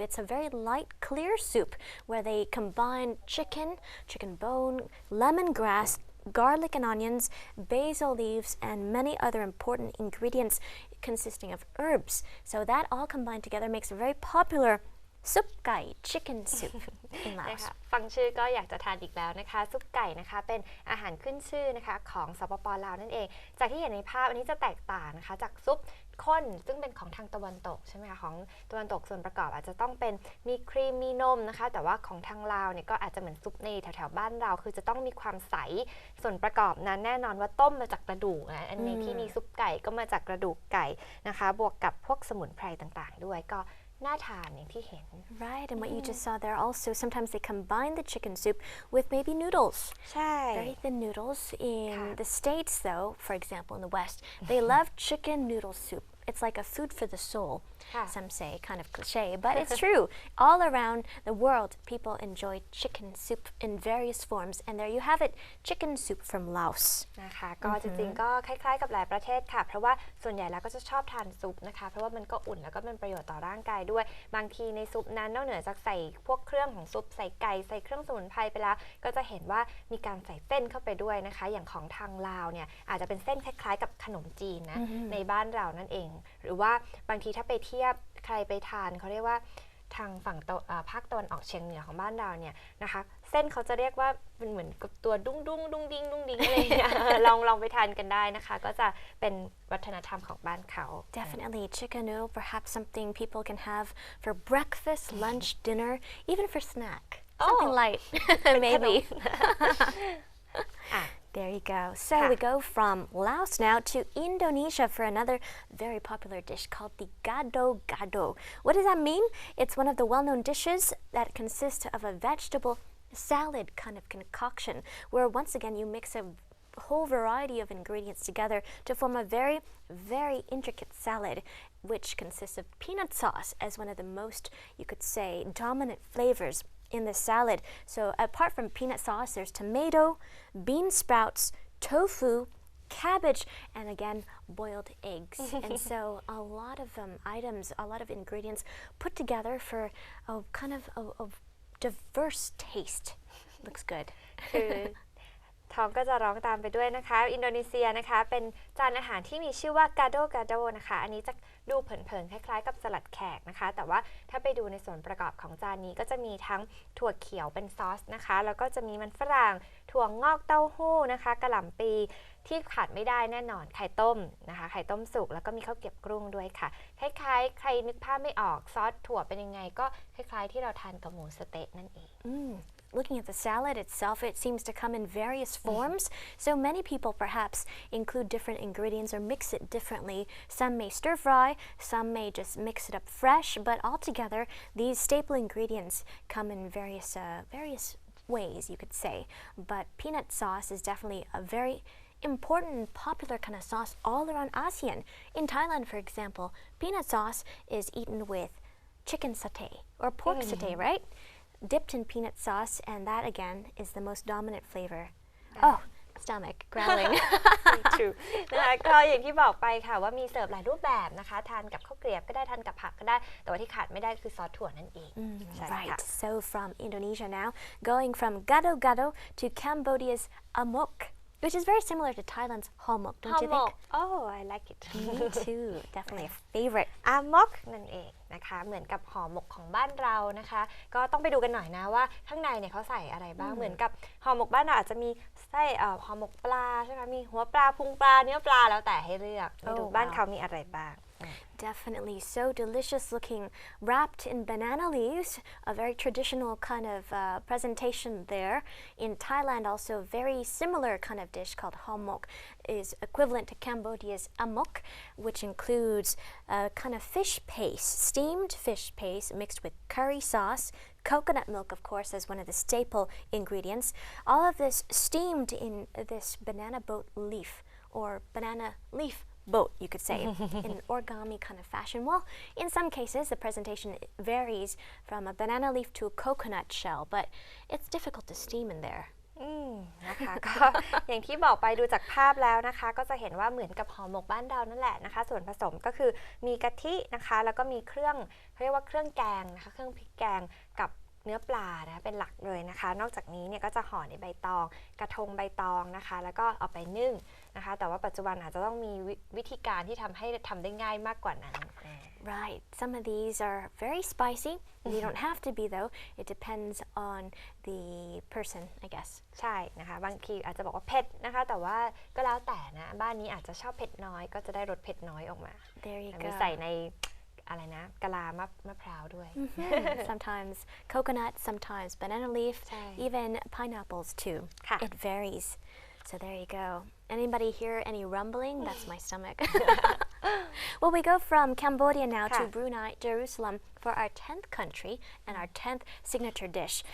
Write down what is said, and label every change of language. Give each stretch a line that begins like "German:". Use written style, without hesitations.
English: It's a very light, clear soup where they combine chicken bone, lemongrass, garlic and onions, basil leaves, and many other important ingredients consisting of herbs. So that all combined together makes a very popularซุปไก่ chicken soup in Laos
Thai: ฟังชื่อก็อยากจะทานอีกแล้วนะคะซุปไก่นะคะเป็นอาหารขึ้นชื่อนะคะของสปป. ลาวนั่นเองจากที่เห็นในภาพอันนี้จะแตกต่างนะคะจากซุปข้นซึ่งเป็นของทางตะวันตกใช่ไหมคะของตะวันตกส่วนประกอบอาจจะต้องเป็นมีครีมมีนมนะคะแต่ว่าของทางลาวเนี่ยก็อาจจะเหมือนซุปในแถวๆบ้านเราคือจะต้องมีความใสส่วนประกอบนั้นแน่นอนว่าต้มมาจากกระดูกนะอันนี้ที่มีซุปไก่ก็มาจากกระดูกไก่นะคะบวกกับพวกสมุนไพรต่างๆด้วยก็น่าทานอย่างที่เห็น
English: Right, and what you just saw there also, sometimes they combine the chicken soup with maybe noodles.
Thai: ใช่
English: Very thin noodles. In the States, though, for example, in the West, they love chicken noodle soup. It's like a food for the soul. Some say kind of cliche, but it's true. All around the world, people enjoy chicken soup in various forms, and there you have it, chicken soup from Laos.
Thai: นะคะก็จริงๆก็คล้ายๆกับหลายประเทศค่ะเพราะว่าส่วนใหญ่แล้วก็จะชอบทานซุปนะคะเพราะว่ามันก็อุ่นแล้วก็เป็นประโยชน์ต่อร่างกายด้วยบางทีในซุปนั้นนอกเหนือจากใส่พวกเครื่องของซุปใส่ไก่ใส่เครื่องสมุนไพรไปแล้วก็จะเห็นว่ามีการใส่เส้นเข้าไปด้วยนะคะอย่างของทางลาวเนี่ยอาจจะเป็นเส้นคล้ายๆกับขนมจีนนะในบ้านเรานั่นเองหรือว่าบางทีถ้าไปเทียบใครไปทานเขาเรียกว่า ทางฝั่งภาคตะวันออกเฉียงเหนือของบ้านเราเนี่ยนะคะเส้นเขาจะเรียกว่าเป็นเหมือนกับตัวดุ้งดุ้งดุ้งดิ้งดุ้งดิ้งอะไรเนี่ยลองไปทานกันได้นะคะก็จะเป็นวัฒนธรรมของบ้านเขา
English: Definitely chicken noodle, perhaps something people can have for breakfast, lunch, dinner, even for snack. Something light, maybe. There you go. So we go from Laos now to Indonesia for another very popular dish called the gado-gado. What does that mean? It's one of the well-known dishes that consists of a vegetable salad kind of concoction where once again you mix a whole variety of ingredients together to form a very, very intricate salad which consists of peanut sauce as one of the most, you could say, dominant flavors in the salad. So apart from peanut sauce, there's tomato, bean sprouts, tofu, cabbage, and again, boiled eggs. And so a lot of items, a lot of ingredients put together for a kind of a diverse taste. Looks good.
Thai: คือท ท้องก็จะร้องตามไปด้วยนะคะอินโดนีเซียนะคะเป็นจานอาหารที่มีชื่อว่ากาโดกาโดนะคะอันนี้จะดูเผินๆคล้ายๆกับสลัดแขกนะคะแต่ว่าถ้าไปดูในส่วนประกอบของจานนี้ก็จะมีทั้งถั่วเขียวเป็นซอสนะคะแล้วก็จะมีมันฝรั่งถั่วงอกเต้าหู้นะคะกะหล่ำปีที่ขาดไม่ได้แน่นอนไข่ต้มนะคะไข่ต้มสุกแล้วก็มีข้าวเกรี๊ยวกรุ้งด้วยค่ะคล้ายๆใครนึกภาพไม่ออกซอสถั่วเป็นยังไงก็คล้ายๆที่เราทานกับหมูสะเต๊ะนั่นเอง
English: Looking at the salad itself, it seems to come in various forms. So many people perhaps include different ingredients or mix it differently. Some may stir fry, some may just mix it up fresh, but altogether, these staple ingredients come in various ways, you could say. But peanut sauce is definitely a very important and popular kind of sauce all around ASEAN. In Thailand, for example, peanut sauce is eaten with chicken satay or pork satay, right? Dipped in peanut sauce, and that again is the most dominant flavor. Oh, stomach growling.
Thai: True นะคะก็อย่างที่บอกไปค่ะว่ามีเสิร์ฟหลายรูปแบบนะคะทานกับข้าวเกรี๊ยวก็ได้ทานกับผักก็ได้แต่ว่าที่ขาดไม่ได้คือซอสถั่วนั่นเอง
English: Right. So from Indonesia now, going from gado-gado to Cambodia's amok.Which is very similar to Thailand's homok, don't you think? Oh, I like it. Me too. Definitely a favorite.
Thai: อามกนั่นเองนะคะเหมือนกับห่อหมกของบ้านเรานะคะก็ต้องไปดูกันหน่อยนะว่าข้างในเนี่ยเขาใส่อะไรบ้างเหมือนกับห่อหมกบ้านเราอาจจะมีไส้ห่อหมกปลาใช่ไหมมีหัวปลาพุงปลาเนื้อปลาแล้วแต่ให้เลือกไปดูบ้านเขามีอะไรบ้าง
English: Definitely so delicious looking, wrapped in banana leaves, a very traditional kind of presentation there. In Thailand also, very similar kind of dish called homok is equivalent to Cambodia's amok, which includes a kind of fish paste, steamed fish paste mixed with curry sauce, coconut milk, of course, as one of the staple ingredients. All of this steamed in this banana boat leaf or banana leaf boat, you could say, in an origami kind of fashion. Well, in some cases, the presentation varies from a banana leaf to a coconut shell, but it's difficult to steam in there.
Thai: นะคะก็อย่างที่บอกไปดูจากภาพแล้วนะคะก็จะเห็นว่าเหมือนกับห่อหมกบ้านเรานั่นแหละนะคะส่วนผสมก็คือมีกะทินะคะแล้วก็มีเครื่องเรียกว่าเครื่องแกงนะคะเครื่องพริกแกงกับเนื้อปลานะเป็นหลักเลยนะคะนอกจากนี้เนี่ยก็จะห่อในใบตองกระทงใบตองนะคะแล้วก็เอาไปนึ่งนะคะแต่ว่าปัจจุบันอาจจะต้องมีวิธีการที่ทำให้ทำได้ง่ายมากกว่านั้น
English: Right. Some of these are very spicy. They don't have to be though. It depends on the person, I guess.
Thai: ใช่นะคะบางทีอาจจะบอกว่าเผ็ดนะคะแต่ว่าก็แล้วแต่นะบ้านนี้อาจจะชอบเผ็ดน้อยก็จะได้รสเผ็ดน้อยออกมา
English: There you go.
Thai: มีใส่ในอะไรนะกะลามะพร้าวด้วย
English: Sometimes coconut, sometimes banana leaf, even pineapples too. It varies. So there you go. Anybody hear any rumbling? That's my stomach. Well, we go from Cambodia now to Brunei, Jerusalem for our 10th country and our 10th signature dish.